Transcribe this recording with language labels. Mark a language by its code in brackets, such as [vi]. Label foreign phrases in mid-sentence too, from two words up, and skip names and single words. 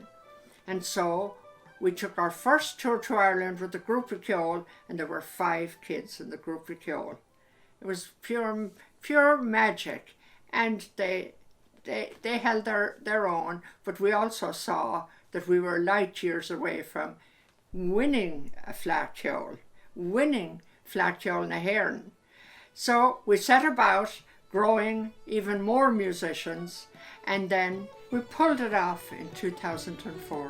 [en] And so we took our first tour to Ireland with the Group of Ceol, and there were 5 kids in the Group of Ceol. It was pure magic, and they held their own, but we also saw that we were light years away from winning a Fleadh, winning Fleadh na hÉireann. So we set about growing even more musicians, and then we pulled it off in 2004.